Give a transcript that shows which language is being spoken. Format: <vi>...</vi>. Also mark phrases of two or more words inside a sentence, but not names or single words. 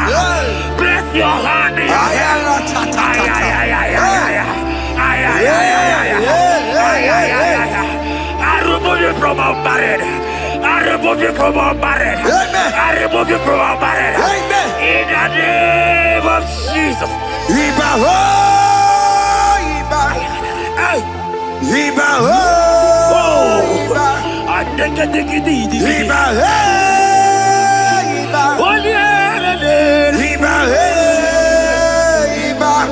<en>Place your hand in your hair. I remove you from our marriage. I remove you from our marriage. I remove you from our marriage. In the name of Jesus. Iba ho, Iba. Iba ho, Iba. Iba hey, Iba. Iba hey, Iba.</en>